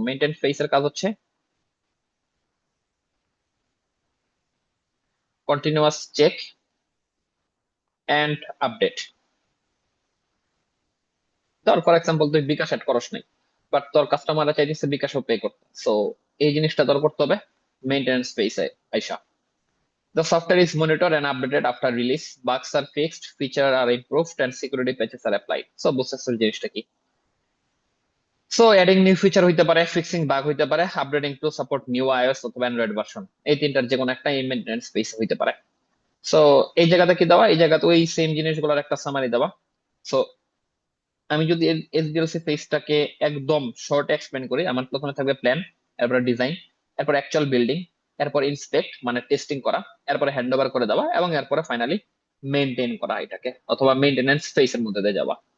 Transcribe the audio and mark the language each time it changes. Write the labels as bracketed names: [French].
[Bangla] Maintain ফেজের কাজ হচ্ছে কন্টিনিউয়াস চেক এন্ড আপডেট। ধর ফর এক্সাম্পল তুই বিকাশ অ্যাড করস নাই, বাট তোর কাস্টমাররা চাইতেছে বিকাশও পে করতে, সো এই জিনিসটা তোর করতে হবে মেইনটেনেন্স ফেজে আইসা। [English] The software is monitored and updated after release. Bugs are fixed, features are improved, and security patches are applied. [Bangla] So, বুঝতেছো জিনিসটা কি? [English] So, adding new feature [Bangla] হইতে পারে, [English] fixing bug হইতে পারে, updating to support new iOS [Bangla] অথবা [English] Android version। [Bangla] এই তিনটার যে কোনো একটা মেইনটেনেন্স ফেজ হইতে পারে। সো এই জায়গাতে কি দেওয়া? এই জায়গাতে ওই সেম জিনিসগুলোর একটা সামারি দেওয়া। সো আমি যদি এসডিএলসি ফেজটাকে একদম শর্ট এক্সপ্লেন করি, আমার প্রথমে থাকবে প্ল্যান, এরপর ডিজাইন, এরপর অ্যাকচুয়াল বিল্ডিং, এরপর ইন্সপেক্ট মানে টেস্টিং করা, এরপরে হ্যান্ড ওভার করে দেওয়া, এবং এরপরে ফাইনালি মেইনটেইন করা এটাকে, অথবা মেইনটেনেন্স ফেজের মধ্যে দিয়ে যাওয়া।